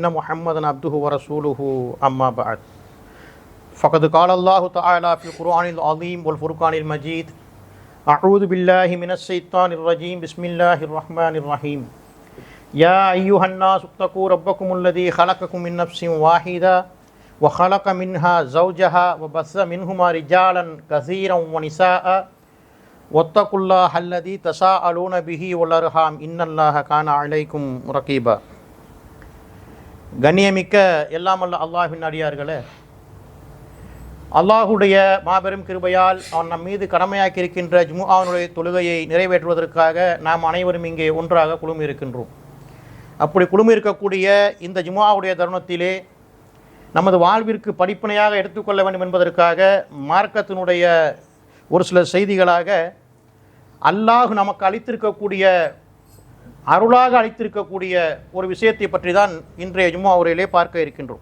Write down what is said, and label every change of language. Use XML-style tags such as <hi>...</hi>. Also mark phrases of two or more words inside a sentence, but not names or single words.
<ar>محمدا عبده ورسوله أما بعد فقد قال الله تعالى في القرآن العظيم والفرقان المجيد أعوذ بالله من الشيطان الرجيم بسم الله الرحمن الرحيم يا أيها الناس اتقوا ربكم الذي خلقكم من نفس واحدة وخلق منها زوجها وبث منهما رجالا كثيرا ونساء واتقوا الله الذي تساءلون به والأرحام إن الله كان عليكم رقيبا.</ar> <ta>கண்ணியமிக்க எல்லாம் அல்ல அல்லாஹ்வின் அடியார்களே, அல்லாஹுடைய மாபெரும் கிருபையால் அவன் நம் மீது கடமையாக்கி இருக்கின்ற ஜும்ஆனுடைய தொழுகையை நிறைவேற்றுவதற்காக நாம் அனைவரும் இங்கே ஒன்றாக குழுமி இருக்கின்றோம். அப்படி குழுமி இருக்கக்கூடிய இந்த ஜும்ஆவுடைய தருணத்திலே நமது வாழ்விற்கு படிப்பினையாக எடுத்துக்கொள்ள வேண்டும் என்பதற்காக மார்க்கத்தினுடைய ஒரு சில செய்திகளாக அல்லாஹ் நமக்கு அளித்திருக்கக்கூடிய அருளாக அளித்திருக்கக்கூடிய ஒரு விஷயத்தை பற்றி தான் இன்றைய ஜும்ஆ உரையிலே பார்க்க இருக்கின்றோம்.</ta>